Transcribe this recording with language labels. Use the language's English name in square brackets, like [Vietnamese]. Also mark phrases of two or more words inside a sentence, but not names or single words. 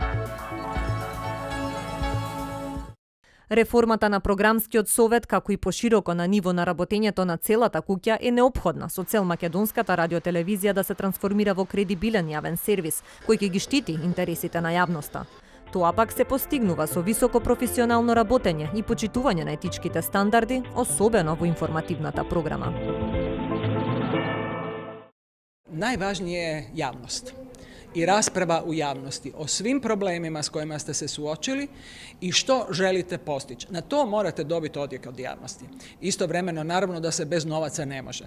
[Macedonian] Реформата на програмскиот совет, како и пошироко на ниво на работењето на целата куќа, е неопходна со цел македонската радиотелевизија да се трансформира во кредибилен јавен сервис, кој ќе ги штити интересите на јавноста. Тоа пак се постигнува со високо професионално работење и почитување на етичките стандарди, особено во информативната програма. [Croatian] Najvažnije je javnost i rasprava u javnosti o svim problemima s kojima ste se suočili i što želite postići. Na to morate dobiti odjek od javnosti. Istovremeno, naravno da se bez novaca ne može.